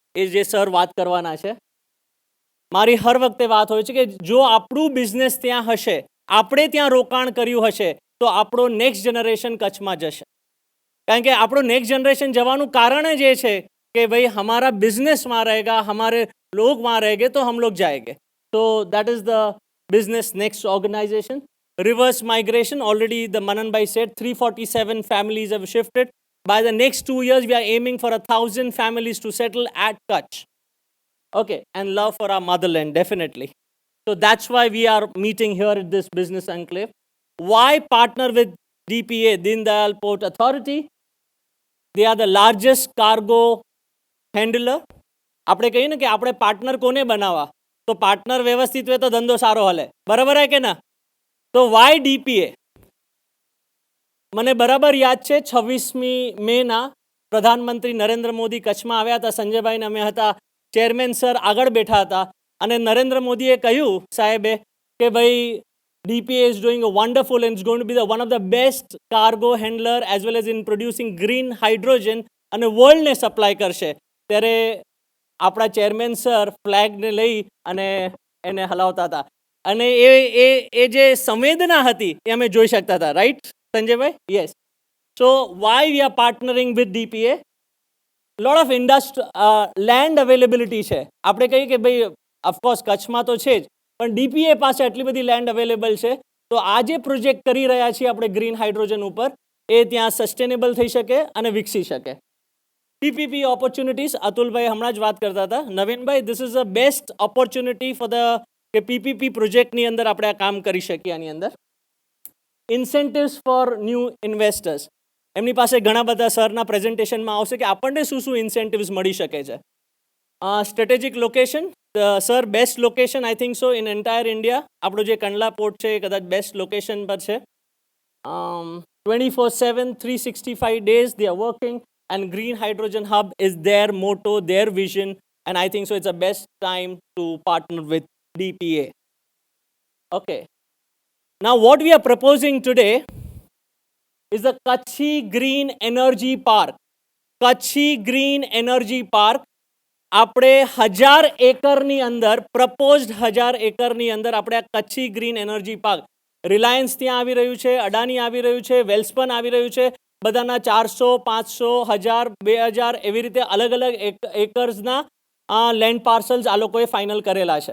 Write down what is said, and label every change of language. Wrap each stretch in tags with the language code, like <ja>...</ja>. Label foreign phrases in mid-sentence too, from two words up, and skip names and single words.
<gu>એ જે સર વાત કરવાના છે. મારી હર વખતે વાત હોય છે કે જો આપણું બિઝનેસ ત્યાં હશે, આપણે ત્યાં રોકાણ કર્યું હશે, તો આપણો</gu> <en>next generation</en> <gu>કચ્છમાં જશે. કારણ કે આપણું</gu> <en>next generation</en> <gu>જવાનું કારણ જ એ છે કે ભાઈ</gu> <hi>हमारा बिज़नेस वहाँ रहेगा, हमारे लोग वहाँ रहेंगे तो हम लोग जाएंगे.</hi> <en>So that is the business next organization. Reverse migration, already the Manan Bhai said 347 families have shifted. By the next 2 years, we are aiming for 1,000 families to settle at Kutch. Okay, and love for our motherland, definitely. So that's why we are meeting here at this business enclave. Why partner with DPA, Deen Dayal Port Authority? They are the largest cargo handler.</en> <gu>આપણે કહીએ ને કે આપણે પાર્ટનર કોને બનાવવા, તો પાર્ટનર વ્યવસ્થિત હોય તો ધંધો સારો હલે, બરાબર હે કે ના? તો</gu> <en>why DPA?</en> <gu>મને બરાબર યાદ છે 26મી મેના પ્રધાનમંત્રી નરેન્દ્ર મોદી કચ્છમાં આવ્યા હતા, સંજયભાઈને અમે હતા, ચેરમેન સર આગળ બેઠા હતા અને નરેન્દ્ર મોદીએ કહ્યું સાહેબે કે ભાઈ</gu> <en>DPA is doing a wonderful and it's going to be one of the best cargo handler as well as in producing green hydrogen</en> <gu>અને વર્લ્ડને સપ્લાય કરશે. ત્યારે આપણા ચેરમેન સર ફ્લેગને લઈ અને એને હલાવતા હતા અને એ જે સંવેદના હતી એ અમે જોઈ શકતા હતા.</gu> <en>Right Sanjaybhai? Yes. So why we are partnering with DPA? lot of land availability છે.</en> <gu>આપણે કહીએ કે ભાઈ ઓફકોર્સ કચ્છમાં તો છે જ, પણ DPA પાસે આટલી બધી લેન્ડ અવેલેબલ છે, તો આ જે પ્રોજેક્ટ કરી રહ્યા છીએ આપણે</gu> <en>green hydrogen</en> <gu>ઉપર, એ ત્યાં સસ્ટેનેબલ થઈ શકે અને વિકસી શકે.</gu> <en>PPP opportunities,</en> <gu>અતુલભાઈ હમણાં જ વાત કરતા હતા. નવીનભાઈ,</gu> <en>this is the best opportunity for the</en> <gu>કે PPP પ્રોજેક્ટની અંદર આપણે આ કામ કરી શકીએ. આની અંદર</gu> <en>incentives for new investors,</en> <gu>એમની પાસે ઘણા બધા સરના પ્રેઝન્ટેશનમાં આવશે કે આપણને શું શું ઇન્સેન્ટિવ્સ મળી શકે છે.</gu> <en>Strategic location, sir best location I think so in entire India.</en> <gu>આપણો જે કંડલા પોર્ટ છે એ કદાચ</gu> <en>best location</en> <gu>પર છે.</gu> <en>24/7 365 days they are working and green hydrogen hub is their motto, their vision, and I think so it's the best time to partner with DPA. Okay, now what we are proposing today is the Kutchi Green Energy Park.</en> <gu>Kutchi Green Energy Park આપણે 1000 એકરની અંદર, પ્રપોઝડ 1000 એકરની અંદર આપણે આ કચ્છી ગ્રીન એનર્જી પાર્ક, રિલાયન્સ ત્યાં આવી રહ્યું છે, અડાની આવી રહ્યું છે, વેલ્સપન આવી રહ્યું છે, બધાના 400, 500, 1000, 2000 એવી રીતે અલગ અલગ એકર્સના</gu> <en>land parcels</en> <gu>આ લોકોએ ફાઇનલ કરેલા છે.</gu>